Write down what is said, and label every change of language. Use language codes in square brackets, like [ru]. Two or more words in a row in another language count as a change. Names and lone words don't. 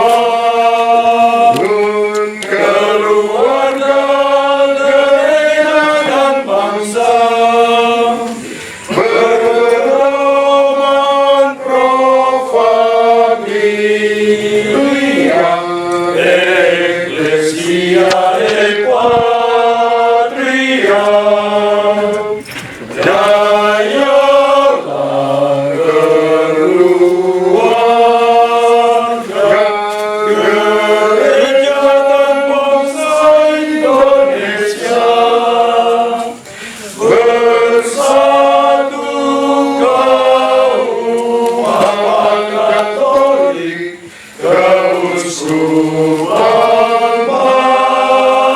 [id] bangun keluarga, gereja dan bangsa, berpedoman [la] pro familia, Ecclesia et Patria. [id] Jayalah keluarga, gereja dan bangsa Indonesia, bersatu kaum Bapa Katolik Keuskupan Manado.